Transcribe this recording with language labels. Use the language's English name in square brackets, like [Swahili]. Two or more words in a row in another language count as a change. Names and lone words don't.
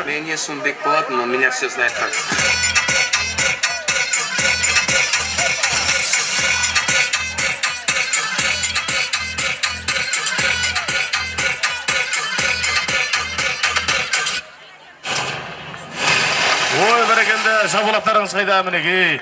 [Kazakh] Мен есімім Бек болатын, [Russian] но меня все знают как. [Kazakh] Ой, бәрекелді, шапалақтарыңыз қайда мінекей.